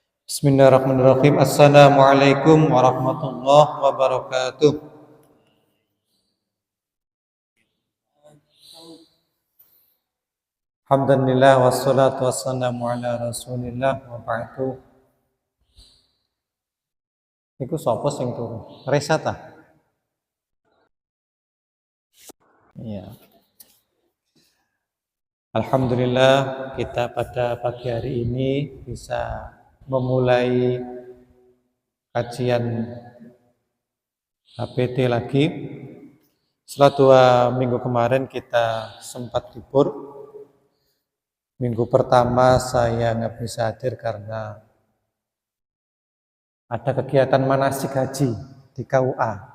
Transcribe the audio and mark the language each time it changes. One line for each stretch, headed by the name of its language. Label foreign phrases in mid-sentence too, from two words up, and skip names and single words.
Arabic: بسم الله الرحمن الرحيم. السلام عليكم ورحمة الله وبركاته. الحمد لله والصلاة والسلام على رسول الله وبعد.
Javanese: Iku sapa sing turu? Resa ta? Iya.
Indonesian: Alhamdulillah kita pada pagi hari ini bisa memulai kajian HPT lagi. Setelah 2 minggu kemarin kita sempat libur. Minggu pertama saya nggak bisa hadir karena ada kegiatan manasik haji di KUA.